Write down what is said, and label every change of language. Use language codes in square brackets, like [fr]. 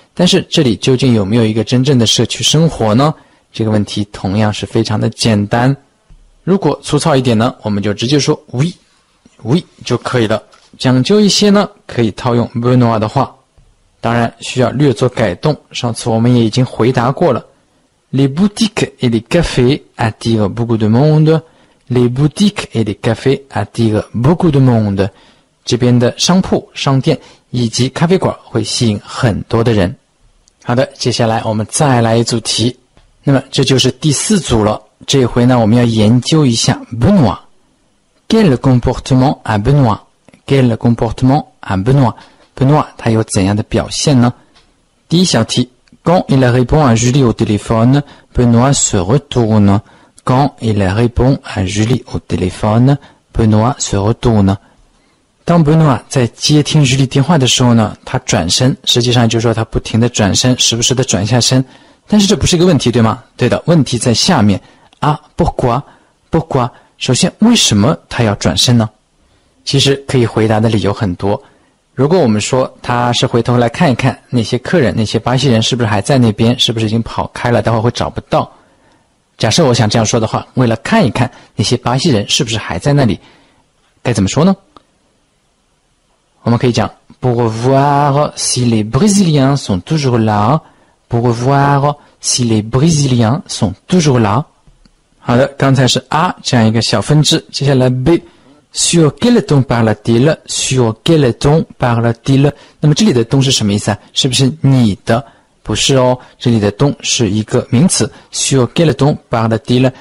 [zh] 但是这里究竟有没有一个真正的社区生活呢？这个问题同样是非常的简单。如果粗糙一点呢，我们就直接说 [fr] oui oui [zh] 就可以了。讲究一些呢，可以套用 Benoît 的话，当然需要略作改动。上次我们也已经回答过了。 [fr] Les boutiques et les cafés attirent beaucoup de monde. Les boutiques et les cafés attirent beaucoup de monde. [zh] 这边的商铺、商店以及咖啡馆会吸引很多的人。好的，接下来我们再来一组题。那么这就是第4组了。这回呢，我们要研究一下 Benoît. [fr] Quel comportement a Benoît? Quel comportement a Benoît? [zh] Benoît 他有怎样的表现呢？第一小题 [fr] Quand il répond à Julie au téléphone, Benoît se retourne. Quand il répond à Julie au téléphone, Benoît se retourne. [zh] 当 Benoît 在接听 Julie 电话的时候呢，他转身，实际上就是说他不停地转身，时不时地转下身。但是这不是一个问题，对吗？对的，问题在下面。啊 [fr] pourquoi? Pourquoi? [zh] 首先，为什么他要转身呢？其实可以回答的理由很多。如果我们说他是回头来看一看那些客人，那些巴西人是不是还在那边，是不是已经跑开了，待会儿会找不到。假设我想这样说的话，为了看一看那些巴西人是不是还在那里，该怎么说呢？我们可以讲 [fr] Pour voir si les Brésiliens sont toujours là. Pour voir si les Brésiliens sont toujours là. [zh] 好的，刚才是 A 这样一个小分支，接下来 B。 [fr] Sur quel ton parle-t-il? Sur quel ton parle-t-il? [zh] 那么这里的ton是什么意思啊？是不是你的？不是哦，这里的ton是一个名词。 [fr] Sur quel ton parle-t-il?